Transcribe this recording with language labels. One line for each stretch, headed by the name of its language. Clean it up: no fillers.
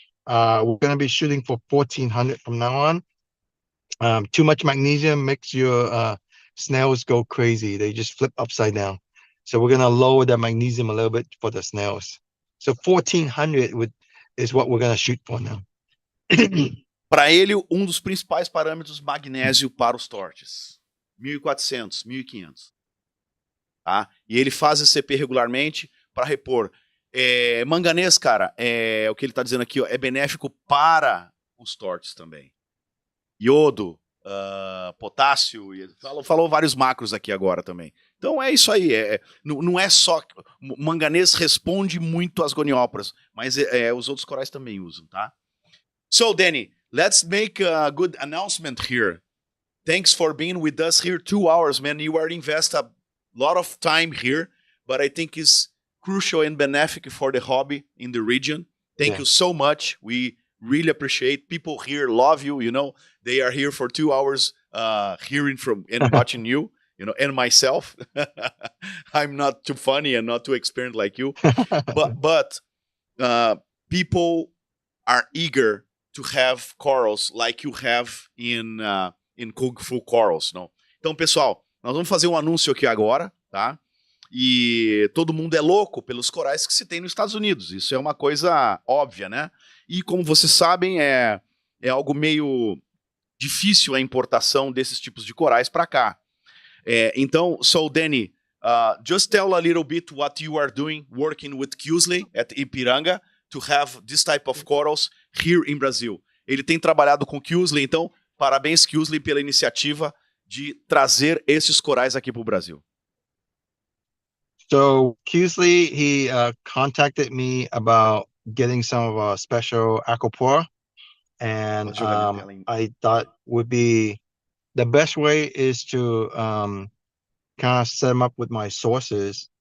English: We're going to be shooting for 1400 from now on. Too much magnesium makes your snails go crazy. They just flip upside down. So we're going to lower the magnesium a little bit for the snails. So 1400 is what we're going to shoot for now.
Portuguese: Para ele, dos principais parâmetros magnésio para os torches. 1400, 1500. Tá? E ele faz esse CP regularmente para repor. Manganês, cara, o que ele está dizendo aqui, ó, é benéfico para os torches também. Iodo, potássio, falou vários macros aqui agora também. Então é isso aí, não é só... O manganês responde muito às gonióporas, mas os outros corais também usam, tá?
English: So, Danny, let's make a good announcement here. Thanks for being with us here 2 hours, man. You are invest a lot of time here, but I think it's crucial and benefic for the hobby in the region. Thank you so much. We really appreciate people here love you. You know, they are here for 2 hours hearing from and watching you. You know, and myself. I'm not too funny and not too experienced like you, but people are eager to have corals like you have in Kung Fu corals, não?
Portuguese: Então, pessoal, nós vamos fazer um anúncio aqui agora, tá? E todo mundo é louco pelos corais que se tem nos Estados Unidos. Isso é uma coisa óbvia, né? E como vocês sabem, é algo meio difícil a importação desses tipos de corais para cá.
English: Então, so Danny, just tell a little bit what you are doing working with Kewsley at Ipiranga to have this type of corals here in Brazil.
Portuguese: Ele tem trabalhado com Kewsley, então parabéns Kewsley pela iniciativa de trazer esses corais aqui para o Brasil.
English: So Kewsley, he contacted me about getting some of our special Acropora, and I thought would be the best way is to kind of set them up with my sources.